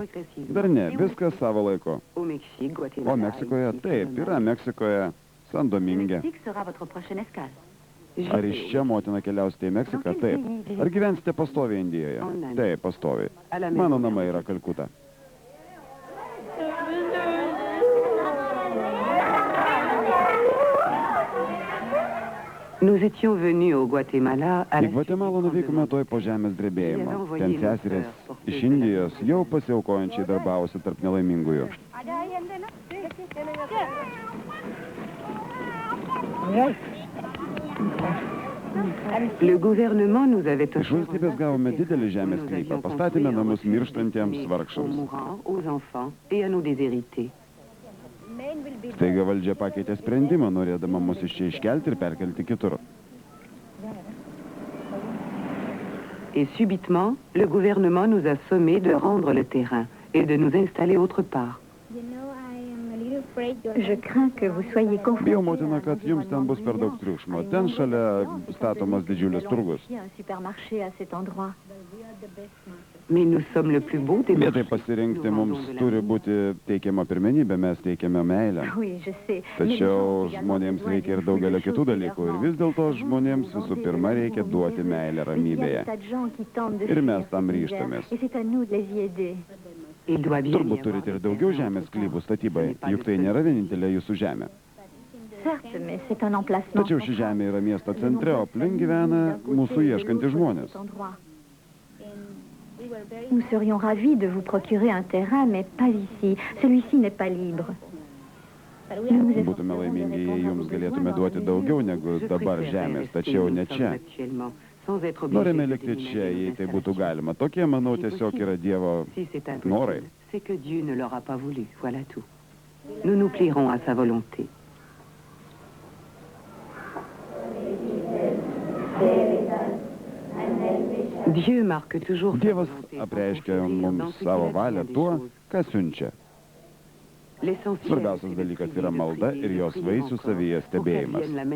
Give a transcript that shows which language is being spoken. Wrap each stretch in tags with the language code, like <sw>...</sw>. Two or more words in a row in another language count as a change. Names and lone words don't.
<lt>Dar ne, viskas savo laiko. O Meksikoje? Taip, yra Meksikoje, San Dominge. Ar iš čia, motina, keliausite į Meksiką? Taip. Ar gyvensite pastoviai Indijoje? Taip, pastoviai. Mano namai yra Kalkuta.</lt> <fr>Nous étions venus au Guatemala.</fr> <lt>Į Gvatemalą nuvykome toj po žemės drebėjimo. Ten seserės iš Indijos jau pasiaukojančiai darbavosi tarp nelaimingųjų.</lt> <fr>Le gouvernement nous avait</fr> <lt>Iš valstybės gavome didelį žemės sklypą, pastatėme namus mirštantiems vargšams. Staiga valdžia pakeitė sprendimą, norėdama mus iš čia iškelti ir perkelti kitur.</lt> <fr>Et subitement, le gouvernement nous a sommé de rendre le terrain et de nous installer autre part.</fr> <lt>Bijau, motina, kad jums ten bus per daug triukšmo. Ten šalia statomas didžiulis turgus.</lt> <fr>Mais nous sommes le plus beau des</fr> <lt>Vietai pasirinkti mums turi būti teikiama pirmenybė, mes teikiame meilę. Tačiau žmonėms reikia ir daugelio kitų dalykų. Ir vis dėlto žmonėms visų pirma reikia duoti meilę ramybėje. Ir mes tam ryžtamės. Turbūt turite ir daugiau žemės sklypų statybai, juk tai nėra vienintelė jūsų žemė. Tačiau ši žemė yra miesto centre, o aplink gyvena mūsų ieškantys žmonės.</lt> <fr>Nous serions ravis de vous procurer un terrain, mais pas ici. Celui-ci n'est pas libre.</fr> <lt>Būtume laimingi, jei jums galėtume duoti daugiau negu dabar žemės, tačiau ne čia. Norime likti čia, jei tai būtų galima. Tokie, manau, tiesiog yra Dievo norai.</lt> <fr>C'est que Dieu ne l'aura pas voulu, voilà tout. Nous nous plierons à sa volonté.</fr> <lt>Dievas apreiškia mums savo valią tuo, ką siunčia. Svarbiausias dalykas yra malda ir jos vaisių savyje stebėjimas.</lt>